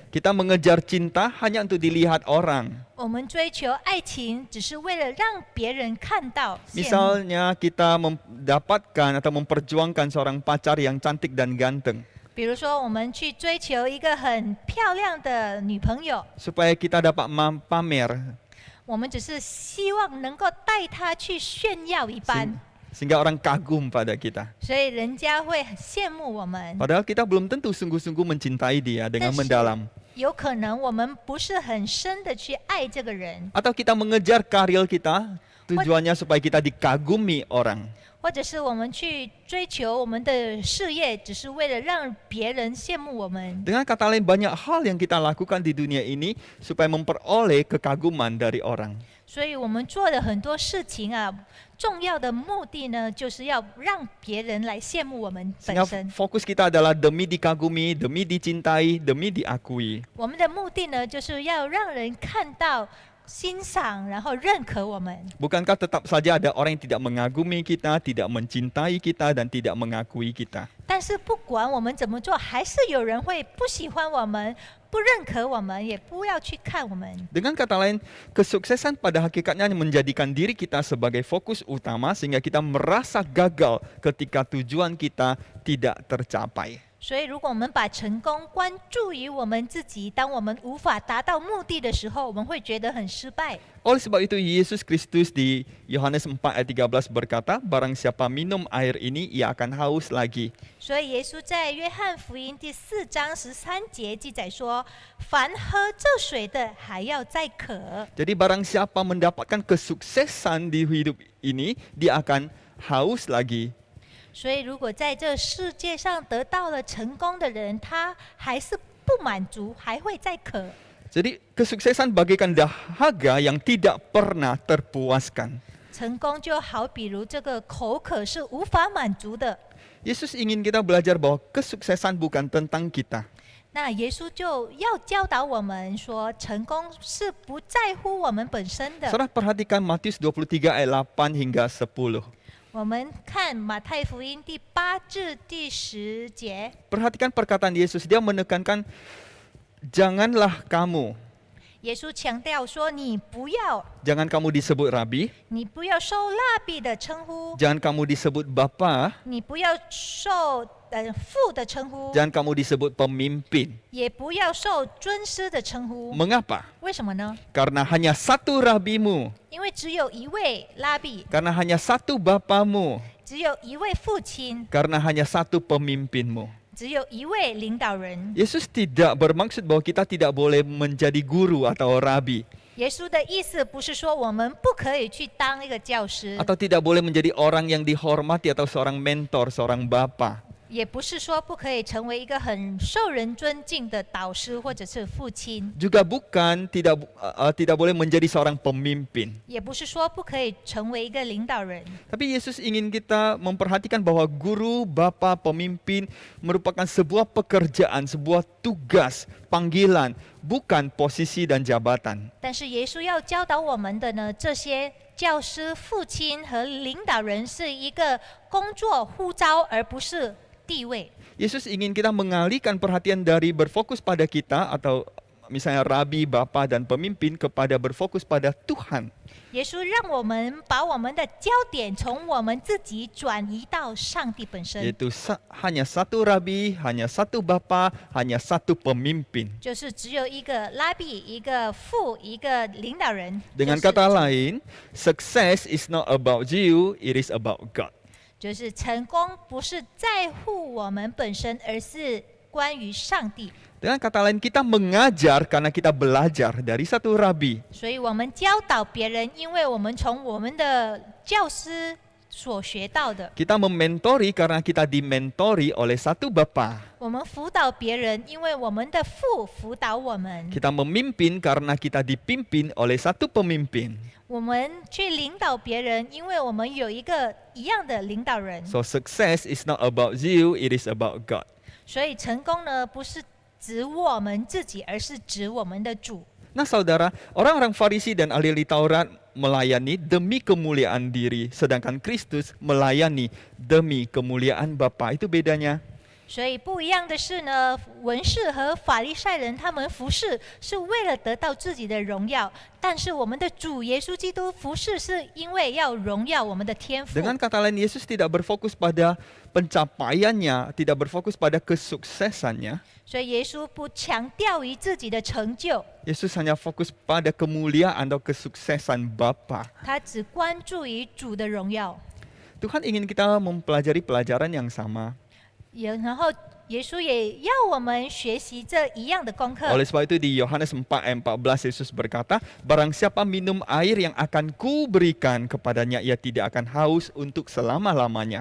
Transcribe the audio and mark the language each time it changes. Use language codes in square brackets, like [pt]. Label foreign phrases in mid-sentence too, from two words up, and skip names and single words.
[id] Kita mengejar cinta hanya untuk dilihat orang. [zh] 我们追求爱情，只是为了让别人看到羡慕。 [id] Misalnya kita mendapatkan atau memperjuangkan seorang pacar yang cantik dan ganteng. [zh] 比如说，我们去追求一个很漂亮的女朋友， [id] Supaya kita dapat pamer. [zh] 我们只是希望能够带她去炫耀一般， [id] Sehingga orang kagum pada kita. [zh] 所以人家会很羡慕我们。 [id] Padahal kita belum tentu sungguh-sungguh mencintai dia dengan Tapi- mendalam. [zh] 有可能我们不是很深的去爱这个人， [id] Atau kita mengejar karir kita, tujuannya supaya kita dikagumi orang. [zh] 或者是我们去追求我们的事业，只是为了让别人羡慕我们。 [id] Dengan kata lain, banyak hal yang kita lakukan di dunia ini supaya memperoleh kekaguman dari orang. [zh] 所以我们做的很多事情啊，重要的目的呢，就是要让别人来羡慕我们本 [id] Sehingga [zh] 身。 [id] fokus kita adalah demi dikagumi, demi dicintai, demi diakui. [zh] 我们的目的呢，就是要让人看到、欣赏，然后认可我们。 [id] Bukankah tetap saja ada orang yang tidak mengagumi kita, tidak mencintai kita, dan tidak mengakui kita? [zh] 但是不管我们怎么做，还是有人会不喜欢我们、不认可我们，也不要去看我们。 [id] Dengan kata lain, kesuksesan pada hakikatnya menjadikan diri kita sebagai fokus utama sehingga kita merasa gagal ketika tujuan kita tidak tercapai. [zh] 所以，如果我们把成功关注于我们自己，当我们无法达到目的的时候，我们会觉得很失败。 [id] Oleh sebab itu Yesus Kristus di Yohanes 4 ayat 13 berkata, barang siapa minum air ini, ia akan haus lagi. [zh] 所以，耶稣在约翰福音第4章13节记载说：“凡喝这水的，还要再渴。” [id] Jadi barang siapa mendapatkan kesuksesan di hidup ini, dia akan haus lagi. [zh] 所以，如果在这世界上得到了成功的人，他还是不满足，还会再渴。 [id] Jadi kesuksesan bagaikan dahaga yang tidak pernah terpuaskan. [zh] 成功就好比如这个口渴是无法满足的。 [id] Yesus ingin kita belajar bahwa kesuksesan bukan tentang kita. [zh] 那耶稣就要教导我们说，成功是不在乎我们本身的。 [id] Saudara perhatikan Matius 23 ayat 8 hingga 10. [zh] 我们看马太福音第8至第10节， [id] Perhatikan perkataan Yesus, dia menekankan janganlah kamu, [zh] 耶稣强调说：“你不要， [id] jangan kamu disebut rabi, [zh] 你不要受蜡笔的称呼， [id] jangan kamu disebut bapa, [zh] 你不要受父的称呼， [id] jangan kamu disebut pemimpin. [zh] 也不要受尊师的称呼。 [id] Mengapa? [zh] 为什么呢？ [id] Karena hanya satu rabimu, [zh] 因为只有一位拉比， [id] karena hanya satu bapamu, [zh] 只有一位父亲， [id] karena hanya satu pemimpinmu. [zh] 只有一位领导人。 [id] Yesus tidak bermaksud bahwa kita tidak boleh menjadi guru atau rabi, [zh] 耶稣的意思不是说我们不可以去当一个教师， [id] atau tidak boleh menjadi orang yang dihormati atau seorang mentor, seorang bapa. [zh] 也不是说不可以成为一个很受人尊敬的导师或者是父亲， [id] Juga bukan tidak boleh menjadi seorang pemimpin. [zh] 也不是说不可以成为一个领导人。 [id] Tapi Yesus ingin kita memperhatikan bahwa guru, bapa, pemimpin merupakan sebuah pekerjaan, sebuah tugas, panggilan, bukan posisi dan jabatan. [zh] 但是耶稣要教导我们的呢，这些教师、父亲和领导人是一个工作呼召，而不是地位。 [id] Yesus ingin kita mengalihkan perhatian dari berfokus pada kita atau misalnya rabi, bapa dan pemimpin kepada berfokus pada Tuhan. [zh] 耶稣让我们把我们的焦点从我们自己转移到上帝本身， [id] Yaitu hanya satu rabi, hanya satu bapa, hanya satu pemimpin. [zh] 就是只有一个拉比、一个父、一个领导人。 [id] Dengan [zh] 就是 [id] kata lain, [en] success is not about you, it is about God. [zh] 就是成功不是在乎我们本身，而是关于上帝。 [id] Dengan kata lain, kita mengajar karena kita belajar dari satu rabi. [zh] 所以我们教导别人，因为我们从我们的教师所学到的； [id] Kita mementori karena kita dimentori oleh satu bapa. [zh] 我们辅导别人，因为我们的父辅导我们； [id] Kita memimpin karena kita dipimpin oleh satu pemimpin. [zh] 我们去领导别人，因为我们有一个一样的领导人。 [en] So success is not about you, it is about God. [zh] 所以成功呢，不是指我们自己，而是指我们的主。 [id] Nah saudara, orang-orang Farisi dan ahli Taurat melayani demi kemuliaan diri, sedangkan Kristus melayani demi kemuliaan Bapa. Itu bedanya. [zh] 所以不一样的是呢，文士和法利赛人他们服侍是为了得到自己的荣耀，但是我们的主耶稣基督服侍是因为要荣耀我们的天父。 [id] Dengan kata lain, Yesus tidak berfokus pada pencapaiannya, tidak berfokus pada kesuksesannya. [zh] 所以耶稣不强调于自己的成就， [id] Yesus hanya fokus pada kemuliaan atau kesuksesan Bapa. [zh] 他只关注于主的荣耀。 [id] Tuhan ingin kita mempelajari pelajaran yang sama. [zh] 然后耶稣也要我们学习这一样的功课。 [id] Oleh sebab itu di Yohanes 4 ayat 14 Yesus berkata, barang siapa minum air yang akan kuberikan kepadanya, ia tidak akan haus untuk selama-lamanya.